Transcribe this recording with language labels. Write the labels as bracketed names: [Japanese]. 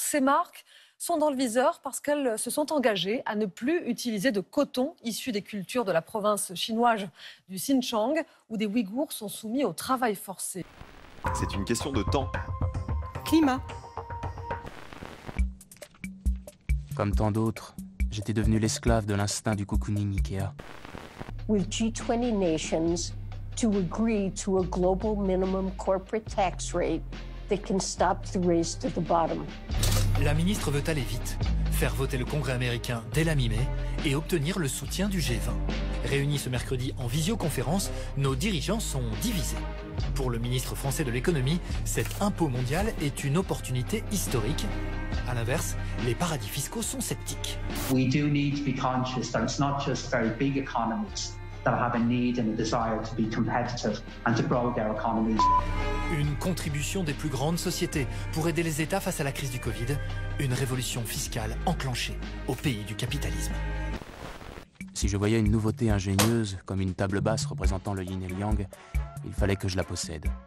[French] Ces marques sont dans le viseur parce qu'elles se sont engagées à ne plus utiliser de coton issu des cultures de la province chinoise du Xinjiang, où des Ouïghours sont soumis au travail forcé. C'est une question de temps. Climat. Comme tant d'autres, j'étais devenu l'esclave de l'instinct du cocooning Ikea. [English] With G20 nations to agree to a global minimum corporate tax rate that can stop the race to the bottom. [French] La ministre veut aller vite, faire voter le Congrès américain dès la mi-mai et obtenir le soutien du G20. Réunis ce mercredi en visioconférence, nos dirigeants sont divisés. Pour le ministre français de l'économie, cet impôt mondial est une opportunité historique. À l'inverse, les paradis fiscaux sont sceptiques. [English] We do need to be conscious that it's not just very big economies that have a need and a desire to be competitive and to grow their economies. [French] Une contribution des plus grandes sociétés pour aider les États face à la crise du Covid. Une révolution fiscale enclenchée au pays du capitalisme. Si je voyais une nouveauté ingénieuse, comme une table basse représentant le yin et le yang, il fallait que je la possède.